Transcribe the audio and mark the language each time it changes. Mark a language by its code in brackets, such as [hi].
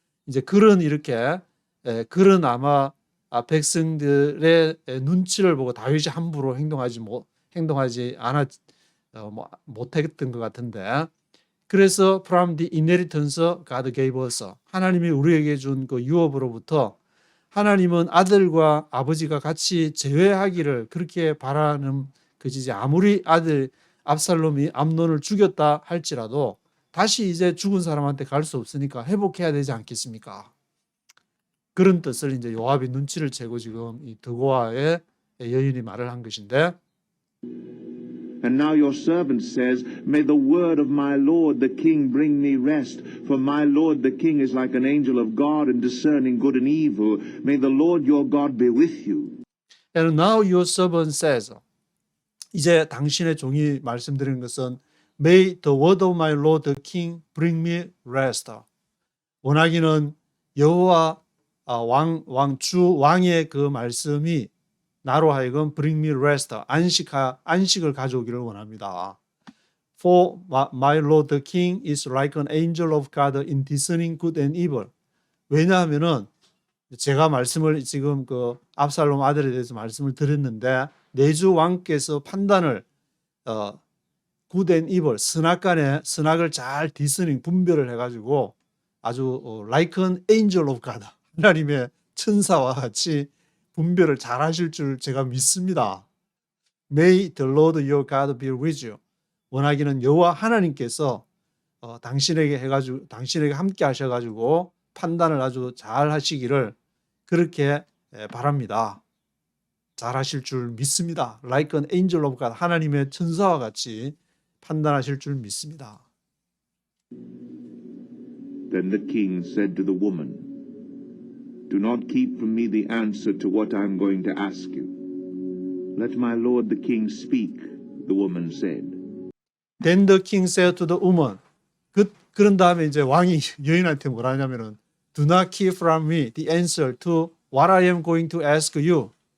[ko] 이제 그런 이렇게 그런 아마 백성들의 눈치를 보고 다윗이 함부로 행동하지 않았 못했던 것 같은데, 그래서 [en] from the inheritance God gave us, [ko] 하나님이 우리에게 준 그 유업으로부터 하나님은 아들과 아버지가 같이 제외하기를 그렇게 바라는 것이지. 아무리 아들 압살롬이 암논을 죽였다 할지라도 다시 이제 죽은 사람한테 갈 수 없으니까 회복해야 되지 않겠습니까? 그런 뜻을 이제 요압이 눈치를 채고 지금 이 드고아의 여인이 말을 한 것인데, [en] And now your servant says, May the word of my lord the king bring me rest, for my lord the king is like an angel of God in discerning good and evil. May the Lord your God be with you. And now your servant says, [ko] 이제 당신의 종이 말씀드리는 것은 [en] May the word of my lord the king bring me rest. [ko] 원하기는 여호와 왕의 그 말씀이 나로 하여금 [en] bring me rest, [ko] 안식을 가져오기를 원합니다. [en] For my lord the king is like an angel of God in discerning good and evil. [ko] 왜냐하면은 제가 말씀을 지금 그 압살롬 아들에 대해서 말씀을 드렸는데, 내주 왕께서 판단을 [en] good and evil, [ko] 선악간에 선악을 잘 디스닝 분별을 해가지고 아주 [en] like an angel of God, [ko] 하나님의 천사와 같이 분별을 잘 하실 줄 제가 믿습니다. [en] May the Lord your God be with you. [ko] 원하기는 여호와 하나님께서 당신에게 함께 하셔가지고 판단을 아주 잘 하시기를 그렇게 바랍니다. 잘 하실 줄 믿습니다. [en] Like an angel of God, [ko] 하나님의 천사와 같이 판단하실 줄 믿습니다. [en] Then the king said to the woman, Do not keep from me the answer to what I am going to ask you. Let my lord the king speak, the woman said. Then the king said to the woman, [ko] 그런 다음에 이제 왕이 여인한테 뭐라 하냐면은 [en] Do not keep from me the answer to what I am going to ask you.